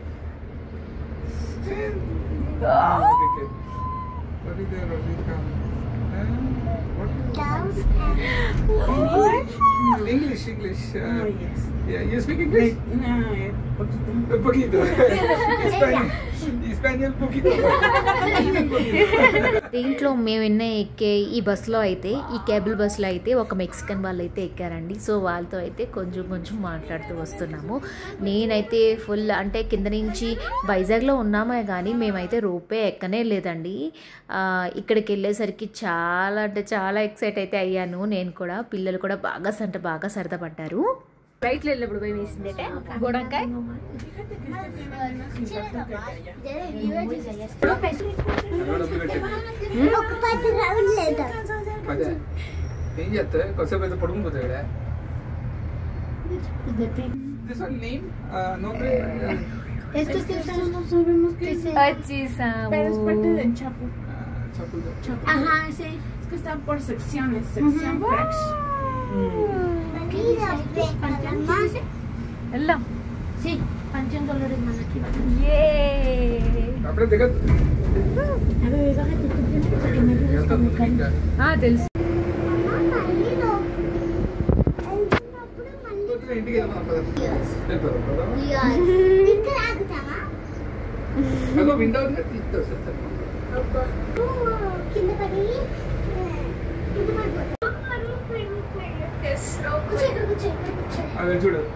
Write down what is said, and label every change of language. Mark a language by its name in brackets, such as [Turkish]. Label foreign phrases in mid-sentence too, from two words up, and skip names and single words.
[English] English. Oh, yes. Yeah, you speak English? [Spanish] No, poquito. Español poquito. [Telugu] దీంట్లో మేము ఎక్కే ఈ బస్సులో అయితే, ఈ [English] cable busలో [Telugu] అయితే ఒక మెక్సికన్ వాళ్ళు అయితే ఎక్కారండి. సో వాళ్ళతో అయితే కొంచెం మాట్లాడుతూ వస్తున్నాము. నేనైతే ఫుల్, అంటే కింద నుంచి వైజాగ్లో ఉన్నామే కానీ మేమైతే రూపే ఎక్కనే లేదండి. ఇక్కడికి వెళ్ళేసరికి చాలా ఎక్సైట్ అయితే అయ్యాను నేను కూడా. పిల్లలు కూడా బాగా సరదా పడ్డారు. రైట్లో వెళ్ళినప్పుడు భయం వేసిందేటే గోడంకాయ. ఏం చేస్తా కొద్దిసేపు అయితే పడుకుపోతాడు. [English] This one name? [Spanish] Nombre? Esto que no sabemos qué es. Pero es parte del Chapo. Chapo. Ajá, sí. Es que están por secciones. Sección fresh. [Telugu] వెళ్దాం. [Spanish] Sí, Panteón Dolores Manaki. [Telugu] అప్పుడే దిగదు. [Spanish] A ver, bájate tu pie para que me ayudes con mi cariño. [Telugu] తెలుసు. ఇంటికి వెళ్దాం కదా. అదో విండో తీస్తాను. అదే చూడు.